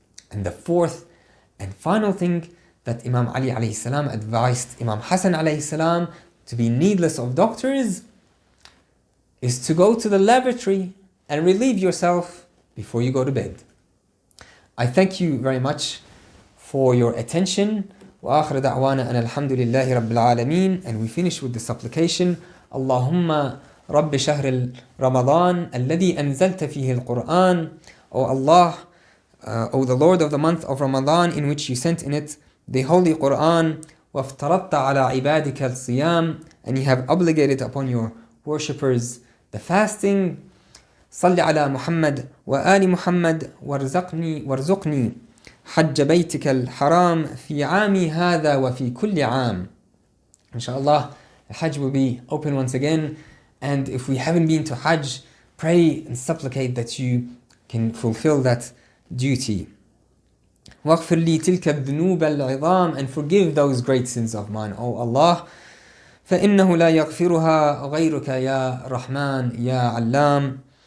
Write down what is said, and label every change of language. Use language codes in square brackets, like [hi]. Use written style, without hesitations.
[en] And the 4th and final thing that Imam Ali alayhi salam advised Imam Hassan alayhi salam to be needless of doctors is to go to the lavatory and relieve yourself before you go to bed. I thank you very much for your attention. [ar] وآخر دعوانا أن الحمد لله رب العالمين. [en] And we finish with the supplication. [ar] اللهم رب شهر رمضان الذي أنزلت فيه القرآن. [en] O Allah, O the Lord of the month of Ramadan, in which you sent in it the Holy Quran. [ar] وافترضت على عبادك الصيام. [en] And you have obligated upon your worshippers the fasting. [ar] صل على محمد وآل محمد وارزقني حج بيتك الحرام في عامي هذا وفي كل عام. [en] Inshallah, the Hajj will be open once again, and if we haven't been to Hajj, pray and supplicate that you can fulfill that duty. [ar] واغفر لي تلك الذنوب العظام. [en] And forgive those great sins of mine, O Allah. [ar] فإنه لا يغفرها غيرك يا رحمن يا علام.